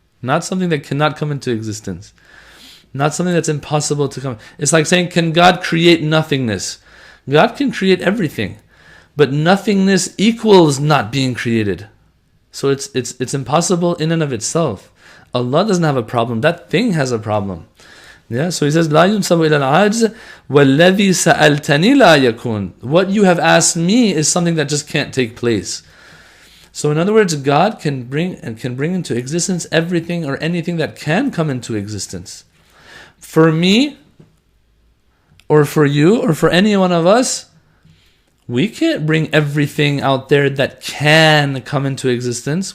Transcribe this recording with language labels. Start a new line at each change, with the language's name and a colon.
English: Not something that cannot come into existence. Not something that's impossible to come. It's like saying, can God create nothingness? God can create everything. But nothingness equals not being created. So it's impossible in and of itself. Allah doesn't have a problem. That thing has a problem. Yeah. So he says,
Arabic: لا ينسب إلى العجز والذي سألتني لا يكون.
English: What you have asked me is something that just can't take place. So in other words, God can bring into existence everything or anything that can come into existence. For me, or for you, or for any one of us, we can't bring everything out there that can come into existence.